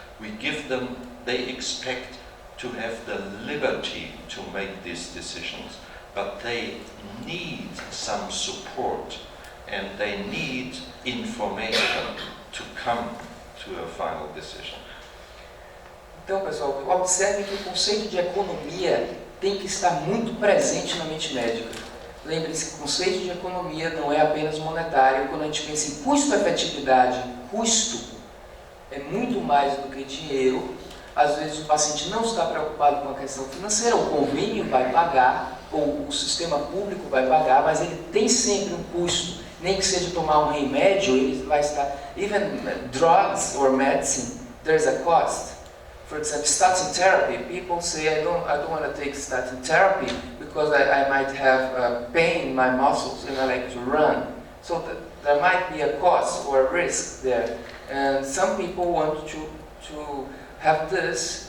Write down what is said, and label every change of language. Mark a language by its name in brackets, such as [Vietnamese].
[English] We give them, they expect to have the liberty to make these decisions, but they need some support and they need information to come to a final decision. [Portuguese] Então, pessoal, observe que o conceito de economia tem que estar muito presente na mente médica. Lembre-se que o conceito de economia não é apenas monetário. Quando a gente pensa em custo-efetividade, custo é muito mais do que dinheiro. Às vezes o paciente não está preocupado com a questão financeira, o convênio vai pagar, ou o sistema público vai pagar, mas ele tem sempre um custo. Nem que seja tomar um remédio, ele vai estar... [English] Even drugs or medicine, there's a cost. For example, statin therapy, people say, I don't want to take statin therapy because I might have pain in my muscles and I like to run. So there might be a cost or a risk there. And some people want to have this.